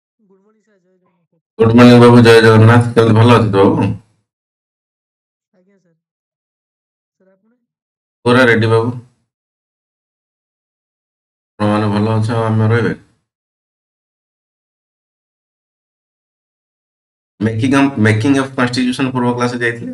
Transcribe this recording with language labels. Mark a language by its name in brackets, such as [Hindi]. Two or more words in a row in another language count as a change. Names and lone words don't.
[English] Good morning sir [Odia] ଜୟ ଜଗନ୍ନାଥ ସାର୍। [English] Good morning [Odia] ବାବୁ, ଜୟ ଜଗନ୍ନାଥ। କେମିତି ଭଲ ଅଛି ତ ବାବୁ? ଆଜ୍ଞା ସାର୍ ସାର୍ ଆପଣ ପୁରା ରେଡି ବାବୁ। ଆପଣମାନେ ଭଲ ଅଛ ଆଉ ଆମେ ରହିବେ। [English] making of constitution [Odia] ପୂର୍ବ କ୍ଲାସରେ ଯାଇଥିଲେ।